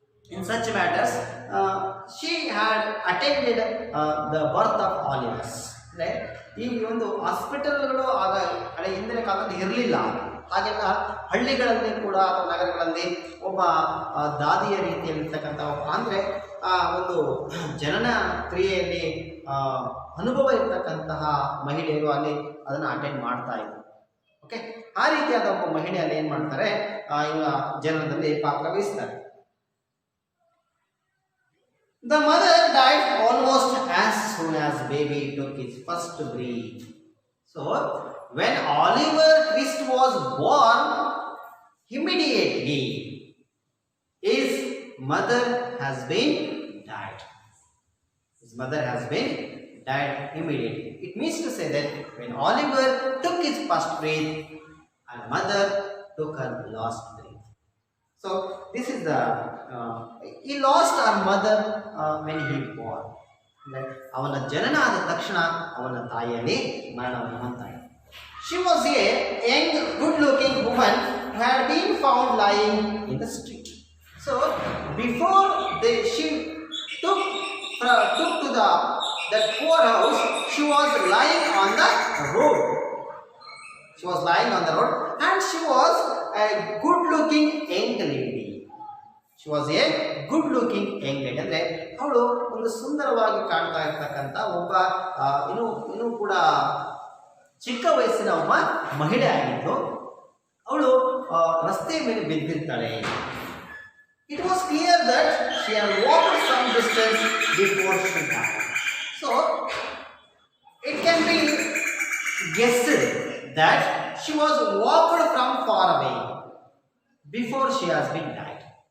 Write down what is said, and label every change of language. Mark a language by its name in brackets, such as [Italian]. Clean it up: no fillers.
[English] In such matters, she had attended the birth of Olives. Right? [Kannada] ಈ ಒಂದು ಹಾಸ್ಪಿಟಲ್ಗಳು ಆಗ ಹಿಂದಿನ ಕಾಲದಲ್ಲಿ ಇರಲಿಲ್ಲ. ಹಾಗೆಲ್ಲ ಹಳ್ಳಿಗಳಲ್ಲಿ ಕೂಡ ಅಥವಾ ನಗರಗಳಲ್ಲಿ ಒಬ್ಬ ದಾದಿಯ ರೀತಿಯಲ್ಲಿರ್ತಕ್ಕಂಥ ಅಂದರೆ ಒಂದು ಜನನ ಕ್ರಿಯೆಯಲ್ಲಿ ಅನುಭವ ಇರ್ತಕ್ಕಂತಹ ಮಹಿಳೆಯರು ಅಲ್ಲಿ ಅದನ್ನು ಅಟೆಂಡ್ ಮಾಡ್ತಾ ಇದ್ರು. ಓಕೆ, ಆ ರೀತಿಯಾದ ಒಬ್ಬ ಮಹಿಳೆಯಲ್ಲಿ ಏನು ಮಾಡ್ತಾರೆ, ಇವ ಜನನದಲ್ಲಿ ಪಾತ್ರ ವಹಿಸ್ತಾರೆ. [English] The mother died almost as soon as baby took its first breath. So, when Oliver Twist was born, immediately his mother has been died. His mother has been died immediately. It means to say that when Oliver took his first breath, her mother took her last breath. So, this is the he lost her mother when he born. [Kannada] ಅವನ ಜನನ ಆದ ತಕ್ಷಣ ಅವನ ತಾಯಿಯಲ್ಲಿ ಮರಣವನ್ನು ಹೊಂದಿದ್ದಾಳೆ. [English] She was a young, good-looking woman who had been found lying in the street. So before she took to that poor house, she was lying on the road. She was lying on the road, and she was a good-looking young lady. She was a good-looking young lady. [Kannada] ಅಂದರೆ ಅವಳು ಒಂದು ಸುಂದರವಾಗಿ ಕಾಣ್ತಾ ಇರ್ತಕ್ಕಂಥ ಒಬ್ಬ ಇನ್ನೂ ಕೂಡ ಚಿಕ್ಕ ವಯಸ್ಸಿನ ಒಬ್ಬ ಮಹಿಳೆ ಆಗಿದ್ದು ಅವಳು ರಸ್ತೆಯ ಮೇಲೆ ಬಿದ್ದಿರ್ತಾಳೆ. [English] It was clear that she had walked some distance before she died. So it can be guessed that she was walked from far away before she has been died.